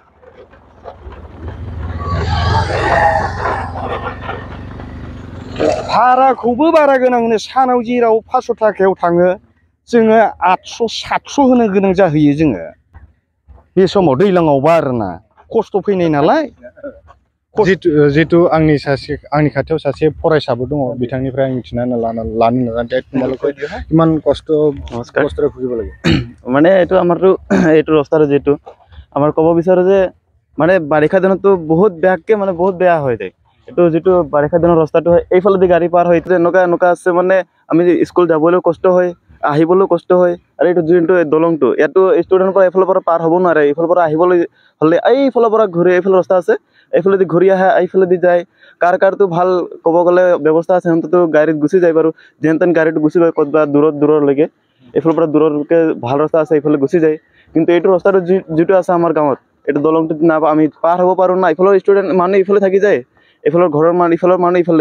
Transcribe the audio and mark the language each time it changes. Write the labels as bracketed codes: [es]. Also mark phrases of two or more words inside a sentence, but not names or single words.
[brx] भाराखौबो बारा गोनां होनो सानाव जेराव 500 थाखायाव थाङो जोङो 800 700 होनो गोनां जाहैयो जोङो बे समाव दैज्लाङावबा आरोना खस्थ' फैनाय नालाय जितु आंनि खाथियाव सासे फरायसाबो दङ बिथांनिफ्राय आं मिथिनानै लानो नाजागोन [as] इमान কষ্ট ভুগিব লাগে মানে এইটো আমাৰতো এইটো ৰাস্তাৰ যেটো আমাৰ ক'ব বিচাৰো যে মানে বাৰিষা দিনতো বহুত বেয়াকে মানে বহুত বেয়া হৈ যায় এইটো যেটো বাৰিষা দিনৰ ৰাস্তাটো এইফালেদি গাড়ী পাৰ হৈ এনেকা আছে মানে আমি স্কুল যাবলৈ কষ্ট হয় আহিবলৈ কষ্ট হয় আৰু এইটো যোনটো দলংটো ইয়াতো ষ্টুডেন্টৰ পৰা এইফালৰ পৰা পাৰ হ'ব নোৱাৰে এইফালৰ পৰা আহিবলৈ হলে এইফালৰ পৰা ঘূৰি এইফালে ৰাস্তা আছে এইফালেদি ঘূৰি আহে এইফালেদি যায় কাৰটো ভাল ক'ব গ'লে ব্যৱস্থা আছে হন্ততো গাড়ীত গুচি যায় বাৰু যেনতেন গাড়ীটো গুচি গৈ ক'তবা দূৰলৈকে এইফালৰ পৰা দূৰলৈকে ভাল ৰাস্তা আছে এইফালে গুচি যায় কিন্তু এইটো ৰাস্তাটো যেটো আছে আমাৰ গাঁৱত এইটো দলংটো না আমি পাৰ হ'ব পাৰোঁ না, ইফালৰ ষ্টুডেণ্ট মানুহ ইফালে থাকি যায়, এইফালৰ ঘৰৰ মানুহ ইফালৰ মানুহ ইফালে।